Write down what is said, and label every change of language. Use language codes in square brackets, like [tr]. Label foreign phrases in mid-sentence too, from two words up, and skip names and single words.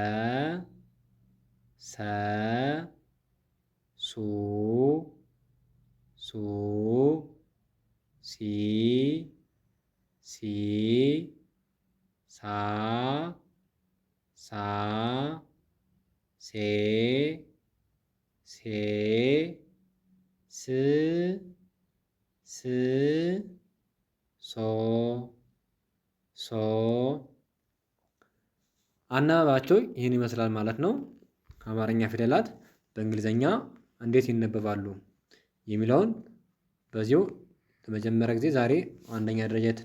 [am] ሰ ሱ ሱ ሲ ሲ ሳ ሳ ሴ ሴ ስ ስ ሶ ሶ። አናባባቸው ይህን ይመስላል ማለት ነው። አማርኛ ፊደላት በእንግሊዘኛ እንዴት ይነበባሉ የሚለውን በዚሁ ለመጀመሪያ ጊዜ ዛሬ አንደኛ ደረጃ